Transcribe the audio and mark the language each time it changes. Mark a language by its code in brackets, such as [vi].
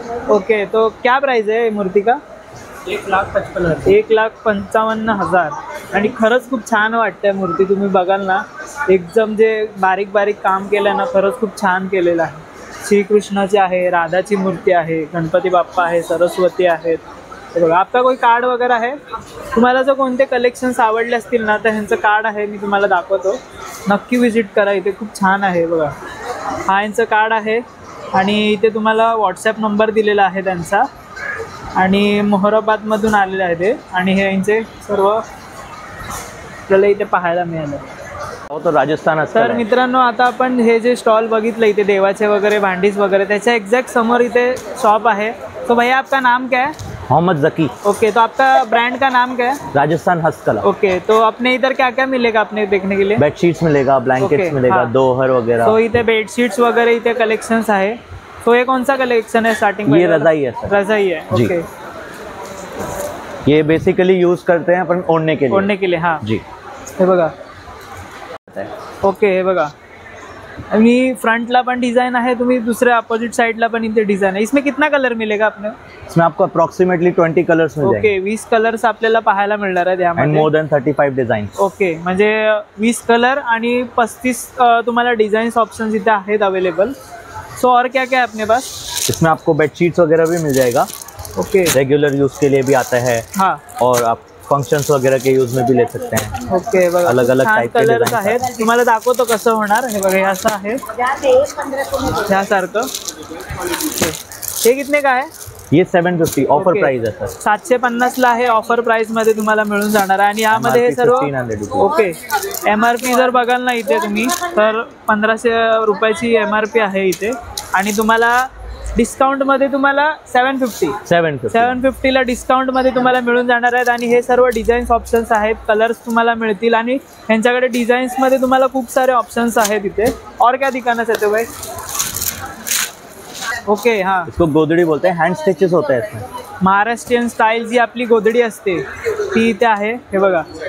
[hi] Okay, तो क्या price है मूर्ति का? 1,55,000. [mr] आणि खरंच खूप छान वाटतंय मूर्ती. तुम्ही बघाल ना, एकदम जे बारीक बारीक काम केलं आहे ना, खरंच खूप छान केलेलं आहे. श्रीकृष्णाची आहे, राधाची मूर्ती आहे, गणपती बाप्पा आहे, सरस्वती आहेत. हे बघा [hi] आपका कोई [mr] कार्ड वगैरे आहे. तुम्हाला जर कोणते कलेक्शन्स आवडले असतील ना तर ह्यांचं कार्ड आहे, मी तुम्हाला दाखवतो. नक्की विजिट करा, इथे खूप छान आहे. बघा हा यांचं कार्ड आहे. आणि इथे तुम्हाला व्हॉट्सॲप नंबर दिलेला आहे त्यांचा. आणि मोहराबादमधून आलेले आहे ते. आणि हे यांचे सर्व आपल्याला इथे पाहायला मिळालं. तो राजस्थान. तर मित्रांनो, आता आपण हे जे स्टॉल बघितलं इथे देवाचे वगैरे भांडीज वगैरे, त्याच्या एक्झॅक्ट समोर इथे शॉप आहे. [hi] तो भैया आपका नाम क्या है? मोहम्मद जकी. ओके, तो आपका ब्रांड का नाम क्या है? राजस्थान हस्तकला. ओके, तो अपने इधर क्या क्या मिलेगा अपने देखने के लिए? बेडशीट्स मिलेगा, ब्लैंकेट्स मिलेगा, हाँ. दोहर वगैरह. [mr] तो इथे बेडशीट्स वगैरे इथे कलेक्शन्स आहे. [hi] तो ये कौन सा कलेक्शन है स्टार्टिंग? ये रजाई है सर. रजाई है. ओके, ये बेसिकली यूज करते हैं अपन ओढ़ने के लिए. ओढ़ने के लिए, हाँ जी. [mr] हे बघा. ओके, हे बघा. आणि फ्रंटला पण डिज़ाइन आहे. तुम्ही दुसऱ्या अपोजिट साइडला पण इथे डिज़ाइन आहे. [hi] इसमें कितना कलर मिलेगा आपने? इसमें आपको अप्रॉक्सीमेटली 20 कलर्स मिल जाएंगे. [mr] ओके, 20 कलर्स आपल्याला पाहायला मिळणार आहेत [en] and [mr] यामध्ये. [en] More than 35 designs. [mr] ओके, म्हणजे 20 कलर आणि 35 तुम्हाला डिज़ाइन्स ऑप्शंस इथे आहेत अवेलेबल. [hi] सो और क्या क्या है अपने पास? इसमें आपको बेडशीट्स वगैरह भी मिल जाएगा. ओके, रेगुलर यूज के लिए भी आता है. हाँ. और आप फंक्शंस वगैरह के यूज में भी ले सकते हैं. [mr] ओके, बघा [hi] अलग अलग टाइप के [en] colours designs [mr] आहेत. तुम्हाला दाखवतो कसं होणार. हे बघा हे असं आहे, ह्यासारखं. हे [hi] कितने का [mr] आहे? [hi] ये 750 ऑफर ओके. प्राइस है सर. [mr] 750ला आहे ऑफर प्राइस मध्ये तुम्हाला मिळून जाणार आहे. आणि यामध्ये हे सर्व 1500 रुपये. ओके. MRP जर बघाल ना इथे तुम्ही तर 1500 रुपयाची MRP आहे इथे. आणि तुम्हाला डिस्काउंटमध्ये तुम्हाला 750ला डिस्काउंटमध्ये तुम्हाला मिळून जाणार आहेत. आणि हे सर्व डिझाईन्स ऑप्शन्स आहेत, कलर्स तुम्हाला मिळतील. आणि ह्यांच्याकडे डिझाईन्समध्ये तुम्हाला खूप सारे ऑप्शन्स आहेत इथे. [hi] और क्या दिखाना चाहते हो भाई? ओके, हाँ. इसको गोदड़ी बोलते हैं. हैंड स्टिचेस होता है इसमें. [mr] महाराष्ट्रीयन स्टाईल जी आपली गोधडी असते ती इथे आहे. हे बघा.